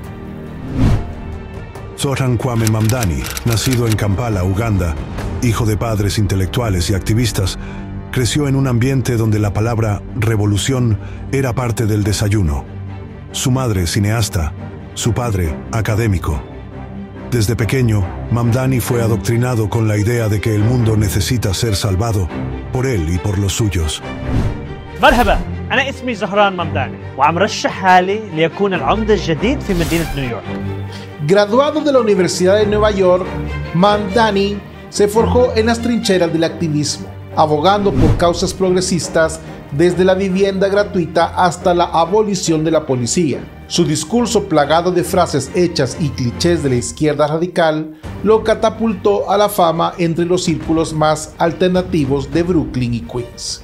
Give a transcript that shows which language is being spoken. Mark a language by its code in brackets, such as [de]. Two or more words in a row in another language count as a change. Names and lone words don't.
[es] Zohran Kwame Mamdani, nacido en Kampala, Uganda, hijo de padres intelectuales y activistas, creció en un ambiente donde la palabra revolución era parte del desayuno. Su madre, cineasta; su padre, académico. Desde pequeño, Mamdani fue adoctrinado con la idea de que el mundo necesita ser salvado por él y por los suyos. [ar] مرحبا أنا اسمي زهران ممداني وعم رشح حالي ليكون العمدة الجديد في مدينة نيويورك. [es] Graduado de la Universidad de Nueva York, Mamdani se forjó en las trincheras del activismo, abogando por causas progresistas desde la vivienda gratuita hasta la abolición de la policía. Su discurso plagado de frases hechas y clichés de la izquierda radical lo catapultó a la fama entre los círculos más alternativos de Brooklyn y Queens.